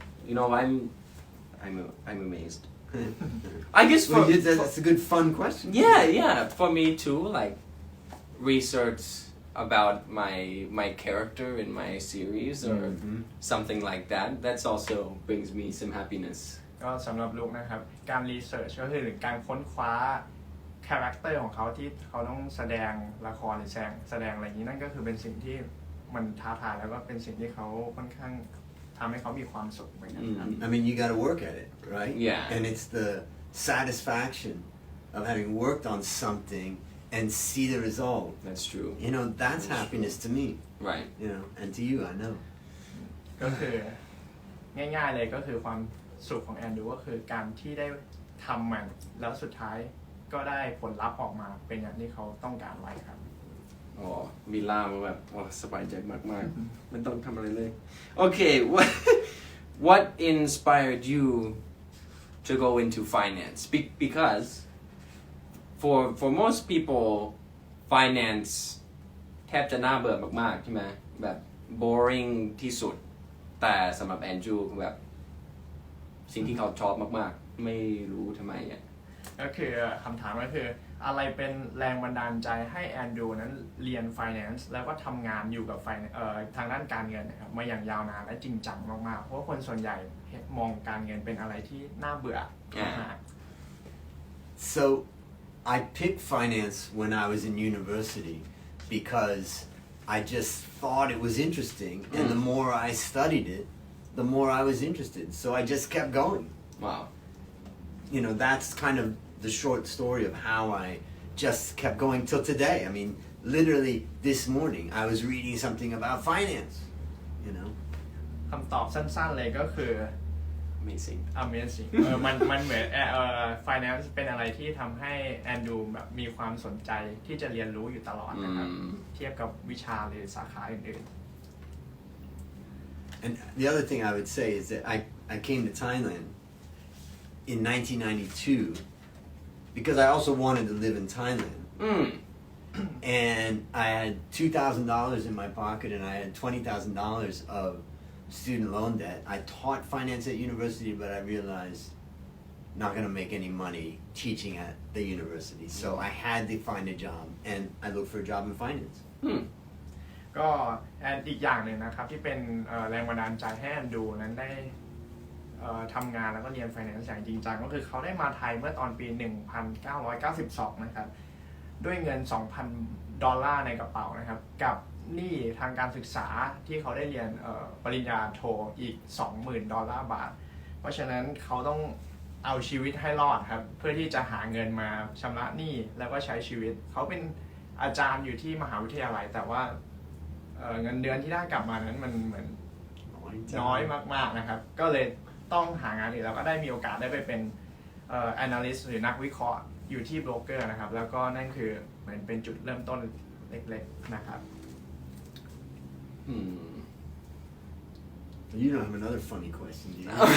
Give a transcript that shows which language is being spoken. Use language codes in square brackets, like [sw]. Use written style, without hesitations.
[en] You know I'm amazed I guess for That's a good fun question. yeah for me too like research about my character in my series or Mhm. something like that that's also brings me some happiness [th] ก็สำหรับลูกนะครับการรีเสิร์ชก็คือการค้นคว้าคาแรคเตอร์ของเขาที่เขาต้องแสดงละครหรือแสดงอะไรอย่างนี้นั่นก็คือเป็นสิ่งที่มันท้าทายแล้วก็เป็นสิ่งที่เขาค่อนข้างทำให้เขามีความสุขเหมือนกันครับ [en] I mean, you got to work at it, right? Yeah. And it's the satisfaction of having worked on something and see the result. that's true That's That's happiness to me. right And to you, I know. [th] ก็คือง่ายๆเลยก็คือความสุขของแอนดรูก็คือการที่ได้ทำมันแล้วสุดท้ายก็ได้ผลลัพธ์ออกมาเป็นอย่างที่เขาต้องการไว้ครับ อ๋อมีล่ามแบบสบายใจมากๆไม่ต้องทำอะไรเลยโอเค [en] what inspired you to go into finance because for most people finance [th] แทบจะน่าเบื่อมากๆใช่ไหมแบบ boring ที่สุดแต่สำหรับแอนดรูแบบสิ่งที่เขาชอบมากๆไม่รู้ทำไมอ่ะ ก็คือคำถามก็คืออะไรเป็นแรงบันดาลใจให้แอนดรูนั้นเรียน finance แล้วก็ทำงานอยู่กับทางด้านการเงินนะครับมาอย่างยาวนานและจริงจังมากๆเพราะว่าคนส่วนใหญ่มองการเงินเป็นอะไรที่น่าเบื่อมาก [en] So I picked finance when I was in university because I just thought it was interesting, and the more I studied it, the more I was interested. So I just kept going. wow That's kind of the short story of how I just kept going till today. I mean, literally this morning I was reading something about finance. [th] คำตอบสั้นๆเลยก็คือ [en] amazing [th] amazing มันเหมือนfinance เป็นอะไรที่ทำให้แอนดรูแบบมีความสนใจที่จะเรียนรู้อยู่ตลอดนะครับเทียบกับวิชาหรือสาขาอื่น [en] And the other thing I would say is that I came to Thailand in 1992 because I also wanted to live in Thailand. And I had $2,000 in my pocket and I had $20,000 of student loan debt. I taught finance at university, but I realized not going to make any money teaching at the university. So I had to find a job, and I looked for a job in finance. [th] ก็อีกอย่างหนึ่งนะครับที่เป็นแรงบันดาลใจให้แอนดรูนั้นได้ทำงานแล้วก็เรียน finance อย่างจริงจังก็คือเขาได้มาไทยเมื่อตอนปี 1992 นะครับด้วยเงิน $2,000 ในกระเป๋านะครับกับหนี้ทางการศึกษาที่เขาได้เรียนปริญญาโทอีก $20,000 บาทเพราะฉะนั้นเขาต้องเอาชีวิตให้รอดครับเพื่อที่จะหาเงินมาชำระหนี้แล้วก็ใช้ชีวิตเขาเป็นอาจารย์อยู่ที่มหาวิทยาลัยแต่ว่าเงินเดือนที่ได้กลับมานั้นมันเหมือนน้อยมากๆนะครับก็เลย ต้องหางานอื่นแล้วก็ได้มีโอกาสได้ไปเป็นanalyst หรือนักวิเคราะห์อยู่ที่โบรกเกอร์นะครับแล้วก็นั่นคือเหมือนเป็นจุดเริ่มต้นเล็กๆนะครับ You don't have another funny question, do you?